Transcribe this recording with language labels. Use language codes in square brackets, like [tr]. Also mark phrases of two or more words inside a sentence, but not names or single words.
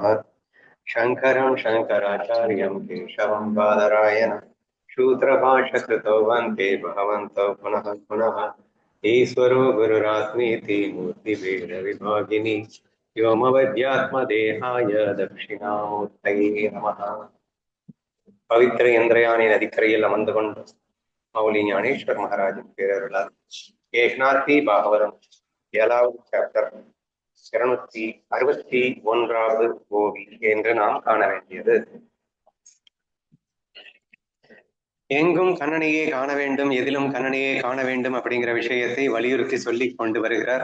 [sa] शङ्करं शङ्कराचार्यं केशवं बादरायण शूद्रभाष्यकृतौ वन्दे भगवन्तौ पुनः पुनः। ईश्वरो गुरुरात्मेति मूर्तिभेदविभागिनि व्योमवद्यात्मदेहाय दक्षिणामूर्तये नमः। [ta] पवित्र இந்திரயாணி நதிக்கரையில் அமர்ந்து கொண்டு மௌலி ஞானேஸ்வர் மகாராஜின் பேரருளால் ஏக்நாத்தி பாகவதம் 7வது சாப்டர் 261வது ஓவி என்று நாம் காண வேண்டியது. எங்கும் கண்ணனையே காண வேண்டும், எதிலும் கண்ணனையே காண வேண்டும் அப்படிங்கிற விஷயத்தை வலியுறுத்தி சொல்லி கொண்டு வருகிறார்.